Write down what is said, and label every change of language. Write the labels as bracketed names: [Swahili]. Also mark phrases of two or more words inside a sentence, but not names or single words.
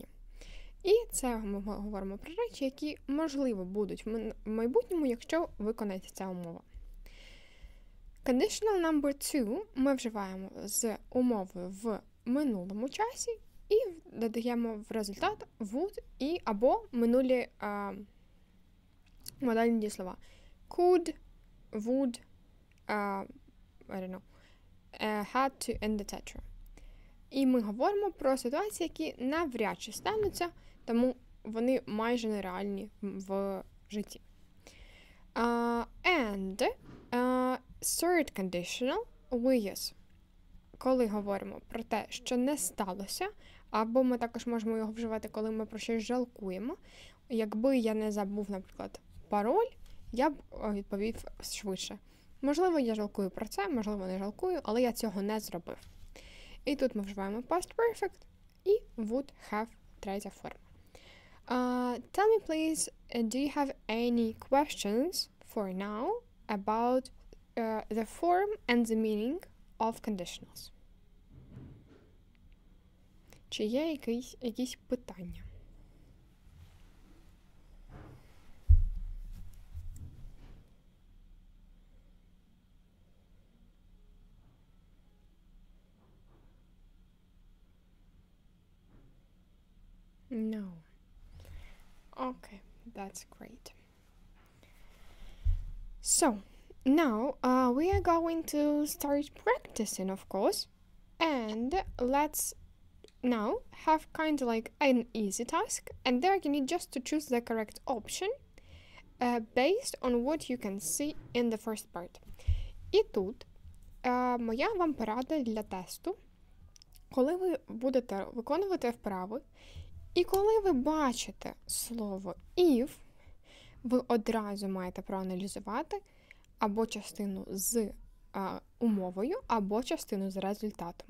[Ukrainian] І це ми говоримо про речі, які, можливо, будуть в майбутньому, якщо виконається ця умова. [English] Conditional number 2 [Ukrainian] ми вживаємо з умовою в минулому часі і додаємо в результат would і або минулі модальні дієслова. [English] Could, would, I don't know, had to, and etc. [Ukrainian] І ми говоримо про ситуації, які навряд чи стануться, тому вони майже нереальні в житті. [English] And third conditional we use, [Ukrainian] коли говоримо про те, що не сталося, або ми також можемо його вживати, коли ми про щось жалкуємо. Якби я не забув, наприклад, пароль, я б відповів швидше. Можливо, я жалкую про це, можливо, не жалкую, але я цього не зробив. І тут ми вживаємо [English] past perfect [Ukrainian] і [English] would have [Ukrainian] третя форма. [English] Tell me, please, do you have any questions for now about the form and the meaning of conditionals? [Ukrainian] Чи є якісь питання? [English] No. Okay, that's great. So, now we are going to start practicing, of course, and let's now have kind of like an easy task, and there you need just to choose the correct option based on what you can see in the first part. [Ukrainian] І тут моя вам порада для тесту, коли ви будете виконувати вправи, і коли ви бачите слово if, ви одразу маєте проаналізувати або частину з умовою, або частину з результатом.